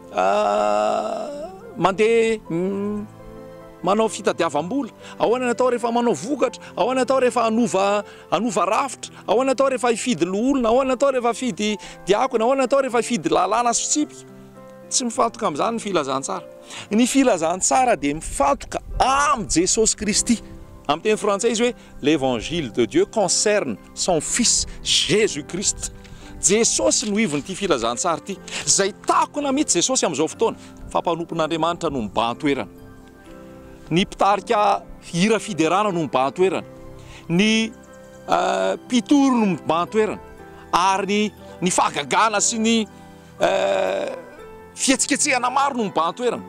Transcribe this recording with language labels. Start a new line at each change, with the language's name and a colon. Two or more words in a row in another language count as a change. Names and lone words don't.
Malagasy: mandeha manao fitadiavam-bola, ahoana ny atao rehefa manao vokatra, ahoana ny atao rehefa anova rafitra, ahoana ny atao rehefa hifidy olona, ahoana ny atao rehefa hifidy diakona, ahoana ny atao rehefa hifidy lalàna sy fitsipika. Tsy mifantoka amin'izany ny filazantsara. Ny filazantsara dia mifantoka amin'ny Jesosy Kristy. Amin'ny teny frantsay izy hoe
French: l'évangile de Dieu concerne son fils Jesosy Kristy.
Malagasy: Jesosy no ivon'ity filazantsara ity, izay takona mihitsy Jesosy amin'izao fotoana, fampanopin'Andriamanitra no mibahan-toerana. Ny mpitarika hira fiderana no mibahan-toerana, ny mpitoro no mibahan-toerana, ary ny fahagagana sy ny fihetsiketsehana maro no mibahan-toerana.